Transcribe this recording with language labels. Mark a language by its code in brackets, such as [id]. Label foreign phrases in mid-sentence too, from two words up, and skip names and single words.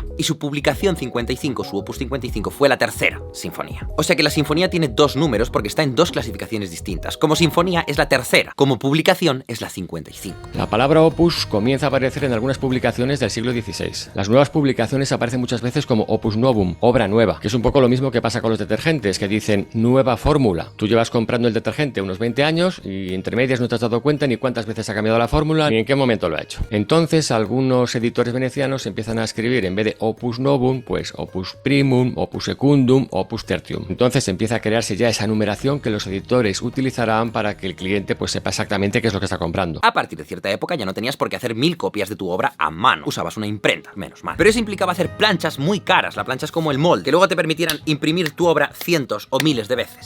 [es] Y su publicación 55, su opus 55, fue la tercera sinfonía. O sea que la sinfonía tiene 2 números porque está en 2 clasificaciones distintas. Como sinfonía es la tercera, como publicación es la 55. La palabra opus comienza a aparecer en algunas publicaciones del siglo XVI. Las nuevas publicaciones aparecen muchas veces como [la] opus novum, [es] obra nueva, que es un poco lo mismo que pasa con los detergentes, que dicen nueva fórmula. Tú llevas comprando el detergente unos 20 años y entre medias no te has dado cuenta ni cuántas veces ha cambiado la fórmula ni en qué momento lo ha hecho. Entonces algunos editores venecianos empiezan a escribir en vez de [la] opus novum, [es] pues [la] opus primum, opus secundum, opus tertium. [es] Entonces empieza a crearse ya esa numeración que los editores utilizarán para que el cliente pues sepa exactamente qué es lo que está comprando. A partir de cierta época ya no tenías por qué hacer 1000 copias de tu obra a mano. Usabas una imprenta, menos mal. Pero eso implicaba hacer planchas muy caras. La plancha es como el molde, que luego te permitieran imprimir tu obra cientos o miles de veces.